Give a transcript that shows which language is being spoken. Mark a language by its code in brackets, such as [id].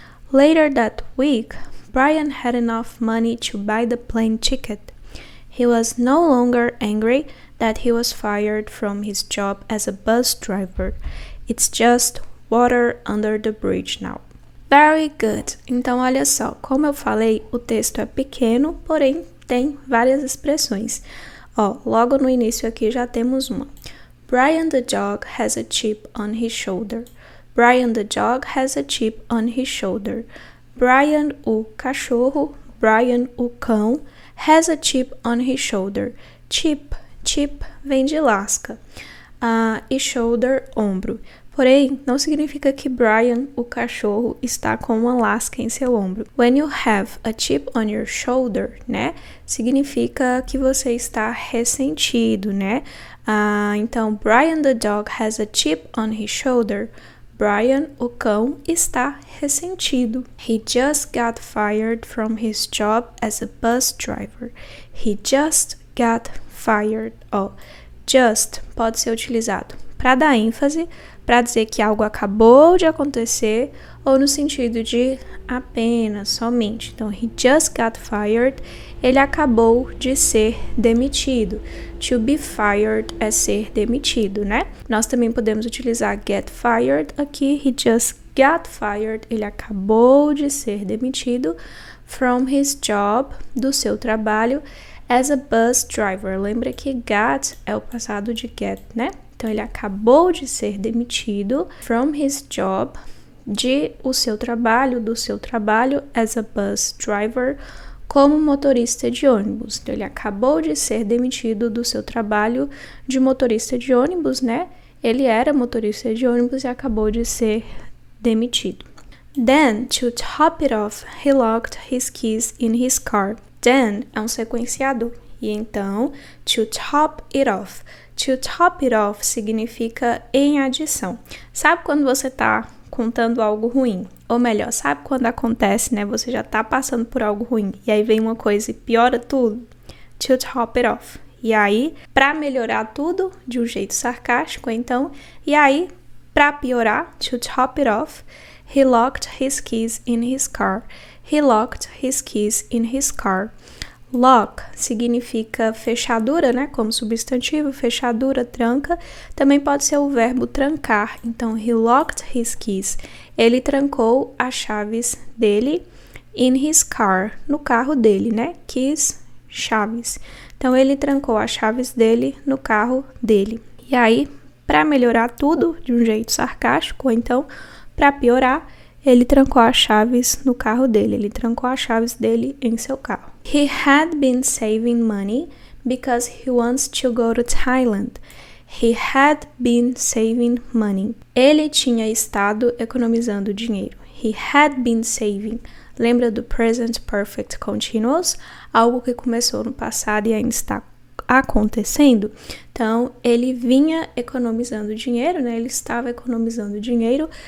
[en] Later that week, Brian had enough money to buy the plane ticket. He was no longer angry that he was fired from his job as a bus driver. It's just water under the bridge now. Very good. [pt] Então, olha só, como eu falei, o texto é pequeno, porém tem várias expressões. Ó, logo no início aqui já temos uma. [en] Brian the dog has a chip on his shoulder. Brian the dog has a chip on his shoulder. [pt] Brian o cachorro, Brian o cão, [en] has a chip on his shoulder. [pt] Chip vem de lasca. E shoulder, ombro. Porém, não significa que Brian, o cachorro, está com uma lasca em seu ombro. [en] When you have a chip on your shoulder, né? [pt] Significa que você está ressentido, né? [en] Então, Brian the dog has a chip on his shoulder. [pt] Brian, o cão, está ressentido. [en] He just got fired from his job as a bus driver. He just got fired. [pt] Just pode ser utilizado para dar ênfase, para dizer que algo acabou de acontecer ou no sentido de apenas, somente. Então, [en] he just got fired, [pt] ele acabou de ser demitido. To be fired é ser demitido, né? Nós também podemos utilizar get fired aqui. [en] He just got fired, [pt] ele acabou de ser demitido [en] from his job, [pt] do seu trabalho, [en] as a bus driver. [pt] Lembra que got é o passado de get, né? Então, ele acabou de ser demitido [en] from his job, [pt] do seu trabalho, [en] as a bus driver, [pt] como motorista de ônibus. Então, ele acabou de ser demitido do seu trabalho de motorista de ônibus, né? Ele era motorista de ônibus e acabou de ser demitido. [en] Then, to top it off, he locked his keys in his car. [pt] Then é um sequenciador. E então, [en] to top it off. To top it off [pt] significa em adição. Sabe quando você tá contando algo ruim. Ou melhor, sabe quando acontece, né? Você já tá passando por algo ruim e aí vem uma coisa e piora tudo? To top it off. E aí, pra melhorar tudo, de um jeito sarcástico, então, e aí, pra piorar, [en] to top it off, he locked his keys in his car. He locked his keys in his car. [pt] Lock significa fechadura, né? Como substantivo, fechadura, tranca. Também pode ser o verbo trancar. Então, [en] he locked his keys. [pt] Ele trancou as chaves dele [en] in his car, [pt] no carro dele, né? Keys, chaves. Então, ele trancou as chaves dele no carro dele. E aí, para melhorar tudo de um jeito sarcástico, ou então, para piorar, ele trancou as chaves no carro dele. Ele trancou as chaves dele em seu carro. [en] He had been saving money because he wants to go to Thailand. He had been saving money. [pt] Ele tinha estado economizando dinheiro. [en] He had been saving. [pt] Lembra do present perfect continuous? Algo que começou no passado e ainda está acontecendo. Então, ele vinha economizando dinheiro, né? Ele estava economizando dinheiro.